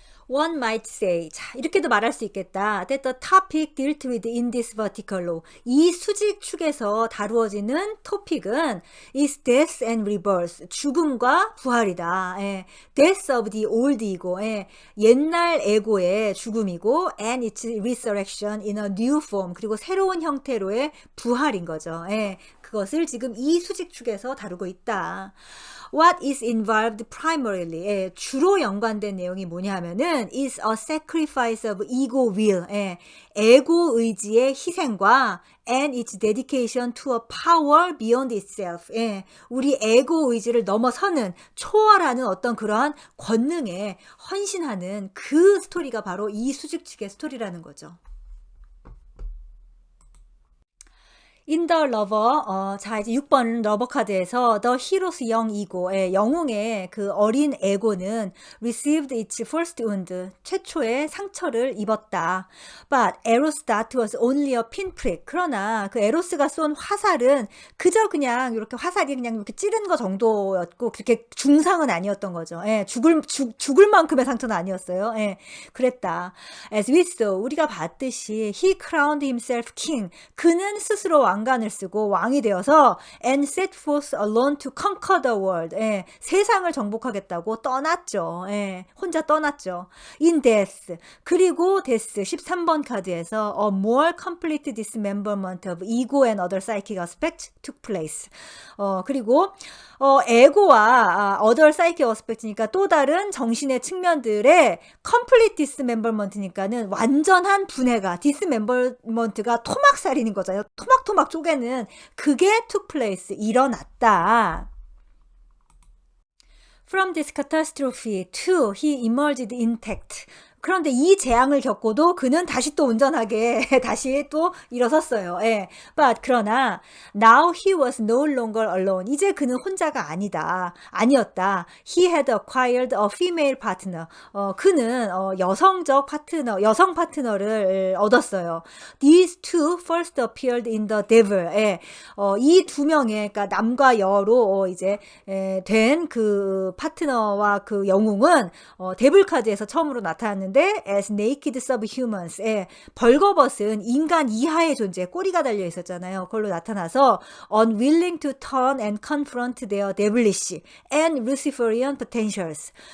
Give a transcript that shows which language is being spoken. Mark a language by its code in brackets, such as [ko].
[en] One might say, [ko] 자, 이렇게도 말할 수 있겠다. [en] That the topic dealt with in this vertical law. [ko] 이 수직축에서 다루어지는 토픽은 [en] is death and rebirth. [ko] 죽음과 부활이다. 예. [en] Death of the old ego. [ko] 예. 옛날 에고의 죽음이고 and its resurrection in a new form. 그리고 새로운 형태로의 부활인 거죠. 예. 그것을 지금 이 수직축에서 다루고 있다. [en] What is involved primarily? [ko] 예, 주로 연관된 내용이 뭐냐 하면은 [en] is a sacrifice of ego will. [ko] 예, 에고 의지의 희생과 [en] and its dedication to a power beyond itself. [ko] 예, 우리 에고 의지를 넘어서는 초월하는 어떤 그러한 권능에 헌신하는 그 스토리가 바로 이 수직축의 스토리라는 거죠. [en] In the lover, [ko] 자, 이제 6번 러버 카드에서 [en] the hero's young ego, [ko] 영웅의 그 어린 에고는 [en] received its first wound, [ko] 최초의 상처를 입었다. [en] But Eros dart was only a pinprick. [ko] 그러나 그 에로스가 쏜 화살은 그저 그냥 이렇게 화살이 그냥 이렇게 찌른 거 정도였고 그렇게 중상은 아니었던 거죠. 예, 죽을 만큼의 상처는 아니었어요. 예, 그랬다. [en] As we saw, [ko] 우리가 봤듯이 [en] he crowned himself king. [ko] 그는 스스로 왕관을 쓰고 왕이 되어서 [en] and set forth alone to conquer the world. [ko] 예, 세상을 정복하겠다고 떠났죠. 예, 혼자 떠났죠. [en] In death. 그리고 death [ko] 13번 카드에서 [en] a more complete dismemberment of ego and other psychic aspects took place. [ko] 그리고 에고와 [en] other psychic aspect [ko] 니까 또 다른 정신의 측면들의 [en] complete dismemberment [ko] 니까는 완전한 분해가 dismemberment가 토막살인인 거잖아요. 토막토막 쪼개는 그게 [en] took place [ko] 일어났다. [en] From this catastrophe too, he emerged intact. [ko] 그런데 이 재앙을 겪고도 그는 다시 또 온전하게 다시 또 일어섰어요. 예. [en] But [ko] 그러나 [en] now he was no longer alone. [ko] 이제 그는 혼자가 아니었다. [en] He had acquired a female partner. [ko] 그는 여성 파트너를 얻었어요. [en] These two first appeared in the devil. [ko] 예. 이 두 명의 그러니까 남과 여로 이제 된 그 파트너와 그 영웅은 데블 카드에서 처음으로 나타났는데 [en] as naked subhumans. [ko] 벌거벗은 인간 이하의 존재, 꼬리가 달려 있었잖아요. 그걸로 나타나서 [en] unwilling to turn and confront their devilish and Luciferian potentials.